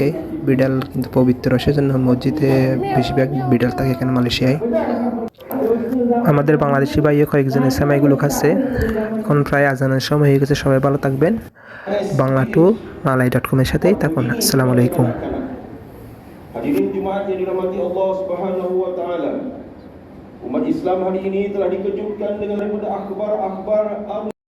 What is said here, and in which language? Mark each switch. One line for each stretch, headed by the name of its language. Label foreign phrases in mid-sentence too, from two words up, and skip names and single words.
Bangla: বিড়াল কিন্তু পবিত্র, সেজন্য মসজিদে বেশিরভাগ বিড়াল থাকে এখানে মালয়েশিয়ায়। আমাদের বাংলাদেশি ভাইও কয়েকজনের সেমাইগুলো খাচ্ছে। এখন প্রায় আজানের সময় হয়ে গেছে। সবাই ভালো থাকবেন। bangla2malay.com-এর সাথেই থাকুন।
Arabic: السلام عليكم.
Malay: Hadirin Jumaat yang dirahmati Allah
Arabic: سبحانه وتعالى.
Malay: Umat Islam hari ini telah dikejutkan dengan daripada akhbar